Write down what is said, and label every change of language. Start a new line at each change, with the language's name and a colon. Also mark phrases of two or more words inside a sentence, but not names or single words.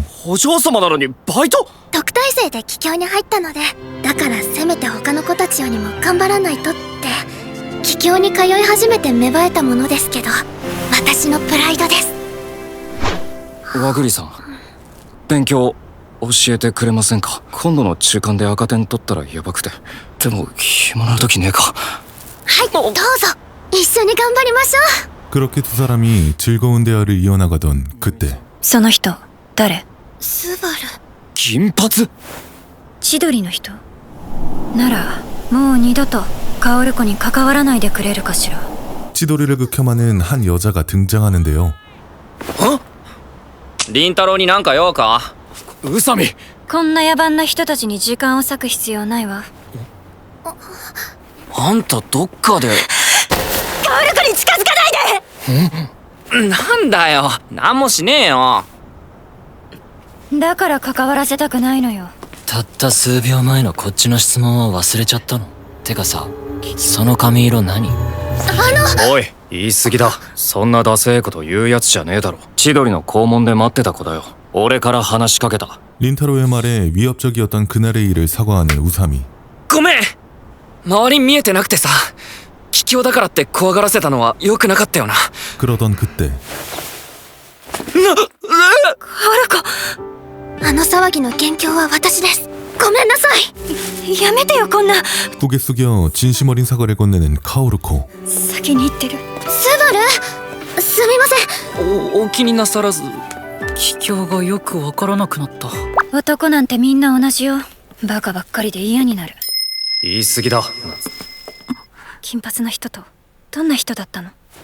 Japanese: お嬢様なのにバイト。特待生で帰郷に入ったので、だからせめて他の子たちよりも頑張らないとって。帰郷に通い始めて芽生えたものですけど、私のプライドです。和栗さん、勉強教えてくれませんか？今度の中間で赤点取ったらやばくて。でも暇な時ねえか。はい、どうぞ一緒に頑張りましょう。
Korean: 그렇게 두 사람이 즐거운 대화를 이어나가던 그때
Japanese: その人誰？スバル。金髪。千鳥の人ならもう二度とカオルコに関わらないでくれるかしら。
Korean: 치도리를 극혐하는 한 여자가 등장하는데요.
Japanese: 凛太郎になんか用か？宇佐美。こんな野蛮な人たちに時間を割く必要ないわ。あんたどっかで。カオルコに近づかないで。なんだよ、なんもしねえよ。だから関わらせたくないのよ。たった数秒前のこっちの質問は忘れちゃったの？てかさ、その髪色何？おい、言い過ぎだ。そんなダセえこと言うやつじゃねえだろ。千鳥の校門で待ってた子だよ。俺から話しかけた。
Korean: 린타로의 말에 위협적이었던 그날의 일을 사과하는 우사미.
Japanese: ごめん、周り見えてなくてさ、帰郷だからって怖がらせたのは良くなかったよな。
Korean: 그러던 그때
Japanese: カオルコ、あの騒ぎの元凶は私です。ごめんなさい。やめてよこんな。
Korean: 고개 숙여 진심 어린 사과를 건네는 카오루코.
Japanese: 先に行ってる。スバル、すみません。お気になさらず。帰郷がよくわからなくなった。男なんてみんな同じよ。バカばっかりで嫌になる。言い過ぎだ。金髪の人とどんな人だったの？